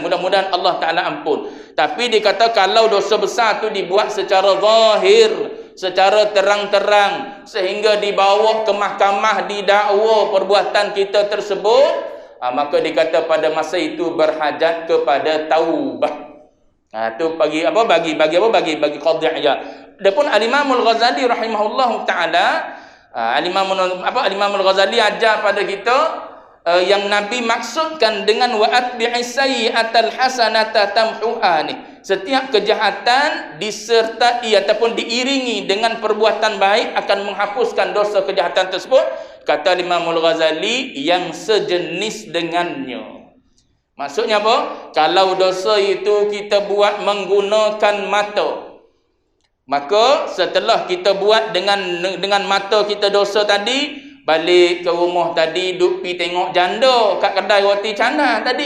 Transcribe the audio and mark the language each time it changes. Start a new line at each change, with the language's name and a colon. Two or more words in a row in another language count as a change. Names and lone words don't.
Malay: Mudah-mudahan Allah Ta'ala ampun. Tapi dia kata kalau dosa besar tu dibuat secara zahir, secara terang-terang, sehingga dibawa ke mahkamah, didakwa perbuatan kita tersebut, maka dikata pada masa itu berhajat kepada taubah. Tu bagi Qadhi Iyad. Adapun Al-Imam Al-Ghazali
Arabic: رحمه الله تعالى,
Malay: Al-Imam Al-Ghazali ajar pada kita yang Nabi maksudkan dengan
Arabic: وأتبع السيئة الحسنة تمحها
Malay: ni. Setiap kejahatan disertai ataupun diiringi dengan perbuatan baik akan menghapuskan dosa kejahatan tersebut. Kata Imam Al-Ghazali, yang sejenis dengannya. Maksudnya apa? Kalau dosa itu kita buat menggunakan mata, maka setelah kita buat dengan mata kita dosa tadi, balik ke rumah tadi duk pi tengok janda kat kedai roti canai tadi.